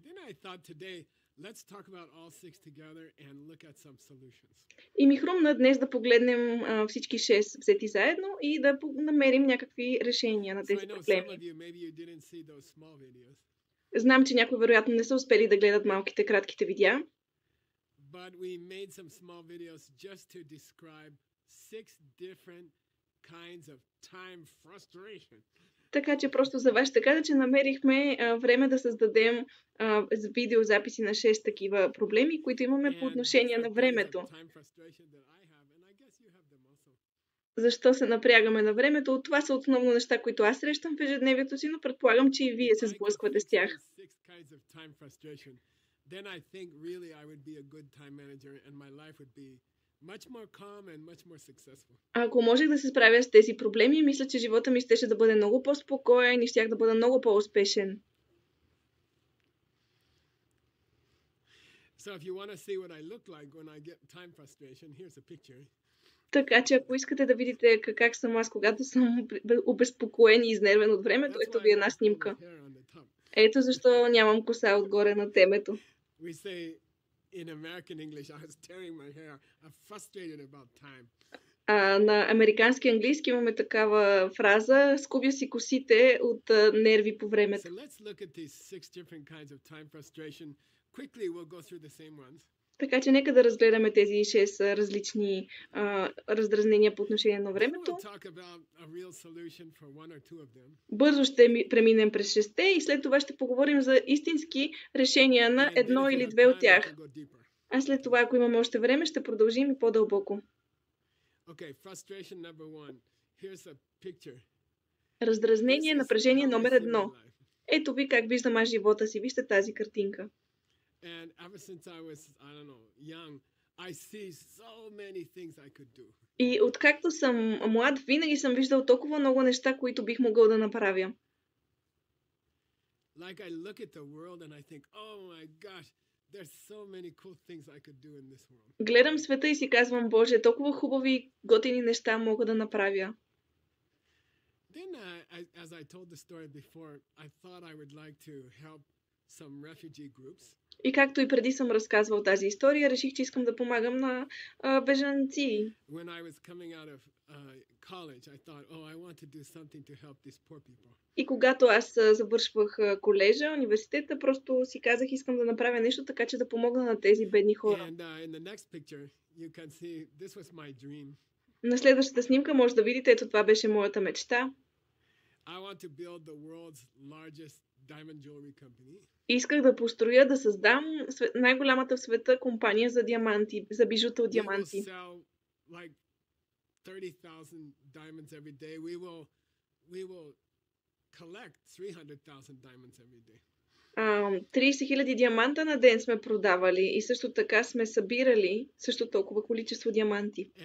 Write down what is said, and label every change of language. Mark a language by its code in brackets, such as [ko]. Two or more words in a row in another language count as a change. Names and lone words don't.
[bg] И ми хрумна днес да погледнем всички 6 взети заедно и да намерим някакви решения на тези проблеми. Знам, че някои вероятно не са успели да гледат малките кратките видеа. [en] But we made some small videos just to describe 6 different kinds of time frustration. [bg] Така че просто за вас ще кажа, че намерихме време да създадем видеозаписи на 6 такива проблеми, които имаме по отношение на времето. Защо се напрягаме на времето? Това са основно неща, които аз срещам в ежедневието си, но предполагам, че и вие се сблъсквате с тях. [en] Then I think really I would be a good time manager and my life would be much more calm and much more successful. [bg] Ако можех да се справя с тези проблеми, мисля, че живота ми щеше да бъде много по-спокоен и щях да бъда много по-успешен. [en] So if you want to see what I look like when I get time frustration, here's a picture. [bg] Така че ако искате да видите как съм аз, когато съм обезпокоен и изнервен от времето, ето ви една снимка. Ето защо нямам коса отгоре на темето. [en] We say in American English, I was tearing my hair. I'm frustrated about time. [bg] На американски английски имаме такава фраза: скубя си косите от нерви по времето. [en] So let's look at these 6 different kinds of time frustration. Quickly we'll go through the same ones. [bg] Така че нека да разгледаме тези 6 различни раздразнения по отношение на времето. Бързо ще преминем през 6-те и след това ще поговорим за истински решения на едно или две от тях. А след това, ако имаме още време, ще продължим и по-дълбоко. Раздразнение, напрежение номер 1. Ето ви как виждам аз живота си. Вижте тази картинка. [en] And ever since I was, young, I see so many things I could do. [bg] И откакто съм млад, винаги съм виждал толкова много неща, които бих могъл да направя. [en] Like I look at the world and I think, oh my gosh, there's so many cool things I could do in this world. [bg] Гледам света и си казвам, Боже, толкова хубави, готини неща мога да направя. [en] Then, as I told the story before, I thought I would like to help some refugee groups. [bg] И както и преди съм разказвал тази история, реших, че искам да помагам на бежанци. [en] When I was coming out of college, I thought, oh, I want to do something to help these poor people. [bg] И когато аз завършвах колежа, университета, просто си казах, искам да направя нещо така, че да помогна на тези бедни хора. [en] And in the next picture, you can see this was my dream. [bg] На следващата снимка може да видите, ето това беше моята мечта. [en] I want to build the world's largest diamond jewelry company. [bg] Исках да построя, да създам най-голямата в света компания за диаманти, за бижута от диаманти. 30 000 диаманта на ден сме продавали и също така сме събирали също толкова количество диаманти.